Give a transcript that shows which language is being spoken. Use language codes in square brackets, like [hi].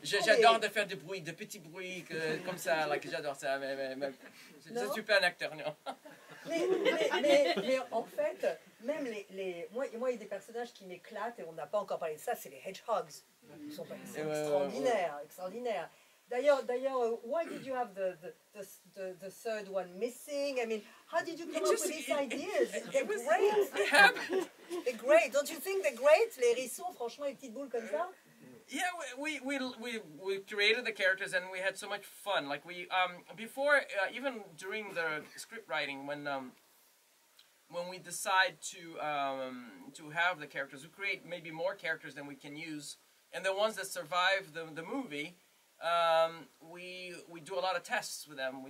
[fr] J'adore de faire des bruits, de petits bruits comme ça, like, j'adore ça, mais je suis pas un acteur, non. Mais en fait, même moi, il y a des personnages qui m'éclatent, et on n'a pas encore parlé de ça, c'est les hedgehogs. Ils sont extraordinaires, extraordinaires. D'ailleurs, [en] why did you have the third one missing? I mean, how did you come up with these ideas? They're great. They're great. Don't you think they're great? [fr] Les hérissons, franchement, les petites boules comme ça. [en] Yeah, we created the characters and we had so much fun. Like we before even during the script writing when we decide to have the characters, we create maybe more characters than we can use, and the ones that survive the movie, we do a lot of tests with them.